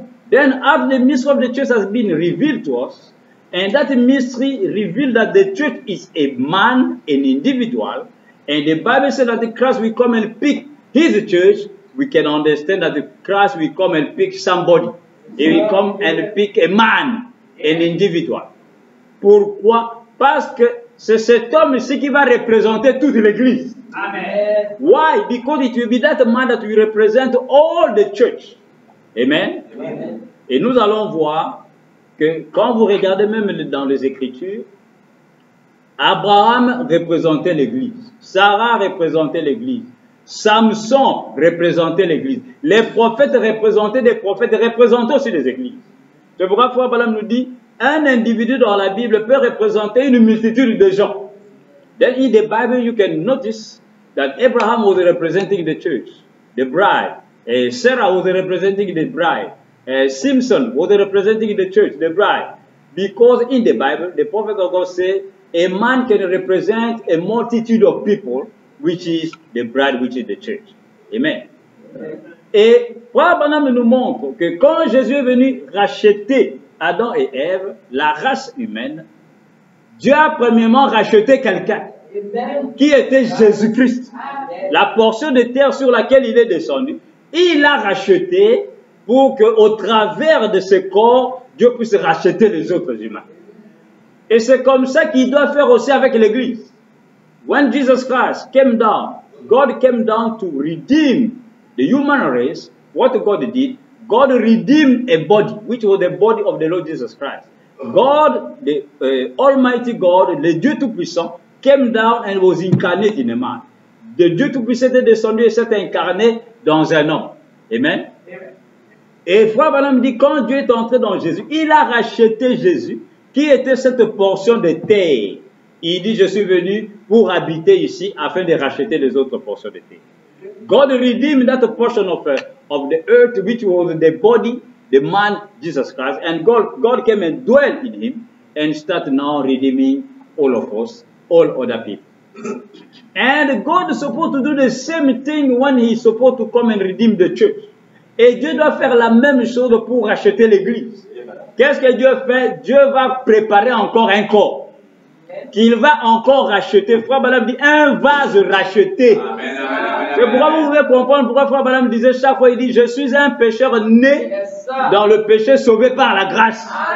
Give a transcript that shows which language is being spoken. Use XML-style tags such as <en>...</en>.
<en>Then after the mystery of the church has been revealed to us, and that mystery revealed that the church is a man, an individual, and the Bible says that the Christ will come and pick his church, we can understand that the Christ will come and pick somebody. He will come and pick a man, an individual.</en> <fr>Pourquoi? Parce que c'est cet homme-ci qui va représenter toute l'église.</fr> <en>Amen. Why? Because it will be that man that will represent all the church. Amen. Amen.</en> <fr>Et nous allons voir que quand vous regardez même dans les Écritures, Abraham représentait l'église. Sarah représentait l'église. Samson représentait l'église. Les prophètes représentaient des prophètes, représentaient aussi les églises. C'est pourquoi Frère Branham nous dit, un individu dans la Bible peut représenter une multitude de gens.</fr> <en>Then in the Bible you can notice that Abraham was representing the church, the bride. Sarah was representing the bride. Simpson was representing the church, the bride. Because in the Bible, the prophet of God said, a man can represent a multitude of people, which is the bride, which is the church. Amen.</en> <fr>Et Frère Branham nous montre que quand Jésus est venu racheter Adam et Ève, la race humaine, Dieu a premièrement racheté quelqu'un qui était Jésus-Christ. La portion de terre sur laquelle il est descendu, il l'a racheté pour qu'au travers de ce corps, Dieu puisse racheter les autres humains. Et c'est comme ça qu'il doit faire aussi avec l'Église.</fr> <en>When Jesus Christ came down, God came down to redeem the human race. What God did, God redeemed a body, which was the body of the Lord Jesus Christ. God, the Almighty God,</en> <fr>le Dieu Tout-Puissant,</fr> <en>came down and was incarnate in a man.</en> <fr>Le Dieu Tout-Puissant est descendu et s'est incarné dans un homme. Amen. Et Frère Branham dit, quand Dieu est entré dans Jésus, il a racheté Jésus, qui était cette portion de terre. Il dit, je suis venu pour habiter ici afin de racheter les autres portions de terre.</fr> <en>God redeemed that portion of the earth, which was the body, the man, Jesus Christ. And God came and dwelt in him and started now redeeming all of us, all other people. And God is supposed to do the same thing when he is supposed to come and redeem the church.</en> <fr>Et Dieu doit faire la même chose pour racheter l'église. Qu'est-ce que Dieu fait? Dieu va préparer encore un corps qu'il va encore racheter. Frère Branham dit un vase racheté. C'est pourquoi vous pouvez comprendre pourquoi Frère Branham disait chaque fois, il dit, je suis un pécheur né dans le péché, sauvé par la grâce.</fr>